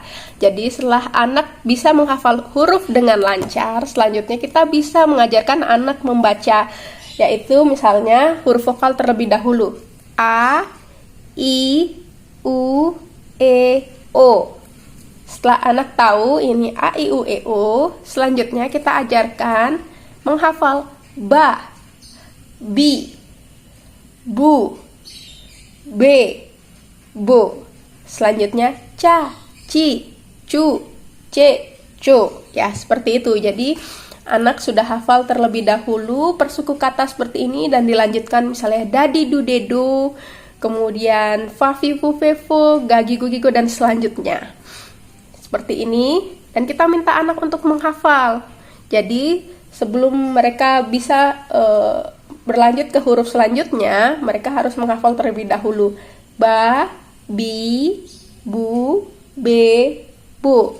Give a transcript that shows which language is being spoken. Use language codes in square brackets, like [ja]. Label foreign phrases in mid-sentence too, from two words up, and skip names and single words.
[id] Jadi setelah anak bisa menghafal huruf dengan lancar, selanjutnya kita bisa mengajarkan anak membaca, yaitu misalnya huruf vokal terlebih dahulu. A, I, U, E, O. Setelah anak tahu ini A, I, U, E, O, selanjutnya kita ajarkan menghafal ba, bi, bu, be, bo. Selanjutnya ca, ci, cu, ce, co. Ya, seperti itu. Jadi anak sudah hafal terlebih dahulu per suku kata seperti ini dan dilanjutkan misalnya dadi, du, dedo, kemudian fa, fi, fu, fe, fo, gagi, gu, gigo, dan selanjutnya. Seperti ini. Dan kita minta anak untuk menghafal. Jadi sebelum mereka bisa berlanjut ke huruf selanjutnya, mereka harus menghafal terlebih dahulu. Ba, bi, bu, be, bu.